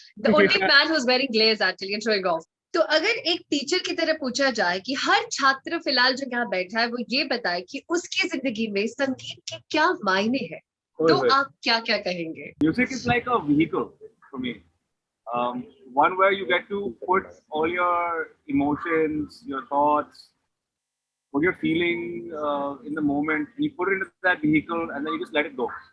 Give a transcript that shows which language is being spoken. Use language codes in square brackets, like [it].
[en] The only man who's wearing glaze actually and showing off. [hi] तो अगर एक teacher की तरह पूछा जाए कि हर छात्र फिलहाल जो यहाँ बैठा है वो ये बताए कि उसकी जिंदगी में संगीत के क्या मायने हैं, तो आप क्या कहेंगे? [en] Music is like a vehicle for me. One where you get to put all your emotions, your thoughts, what you're feeling in the moment, and you put it into that vehicle and then you just let it go.